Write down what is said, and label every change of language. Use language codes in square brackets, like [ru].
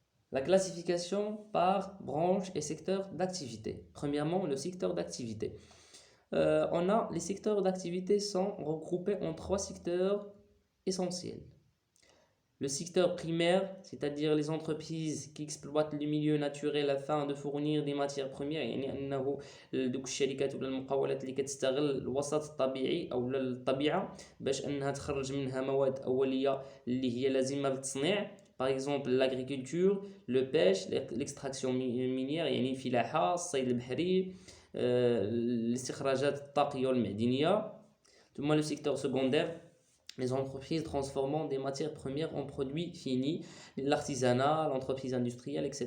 [fr] La classification par branche et secteur d'activité. Premièrement, le secteur d'activité. On a les secteurs d'activité sont regroupés en trois secteurs essentiels. Le secteur primaire, c'est-à-dire les entreprises qui exploitent le milieu naturel afin de fournir des matières premières. [ar] يعني أنه دوك الشركات ولا المقاولات اللي كتستغل الوسط الطبيعي أو الطبيعة باش أنها تخرج منها مواد أولية اللي هي لازمة للتصنيع. [fr] Par exemple l'agriculture, le pêche, l'extraction minière [ar] يعني الفلاحة الصيد البحري الاستخراجات الطاقية والمعدنية. [fr] ثم le secteur secondaire, les entreprises transformant des matières premières en produits finis, l'artisanat, l'entreprise industrielle etc.